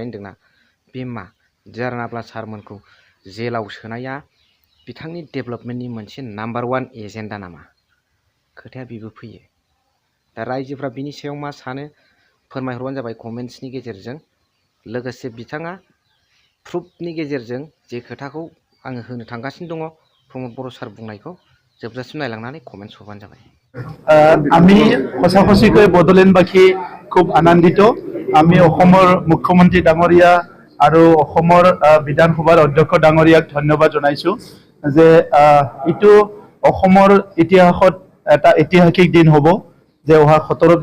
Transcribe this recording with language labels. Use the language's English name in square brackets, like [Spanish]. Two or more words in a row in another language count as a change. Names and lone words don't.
[Bodo] होनदोंना बे मा जारनाब्ला सारमोनखौ जेलाव सोनाया बिथांनि डेभेलपमेन्टनि मोनसे [English] number 1 agenda [Bodo] नामा खोथाया बेबो फैयो दा रायजोफ्रा बिनि सायाव मा सानो फोरमायहरबानो जाबाय कमेन्ट्सनि गेजेरजों लोगोसे बिथाङा प्रुफनि गेजेरजों जे खोथाखौ आङो होनो थांगासिनो दङ प्रमद बर' सार बुंनायखौ जोबजासिम नायलांनानै कमेन्ट्स हरबानो जाबाय [Assamese] আমি সঁচাকৈ বড়োলেণ্ডবাসী খুব আনন্দিত আমি অসমৰ মুখ্যমন্ত্ৰী ডাঙৰীয়া আৰু অসমৰ বিধানসভাৰ অধ্যক্ষ ডাঙৰীয়াক ধন্যবাদ জনাইছো যে ইটো অসমৰ ইতিহাসত এটা ঐতিহাসিক দিন হ'ব যে অহা 17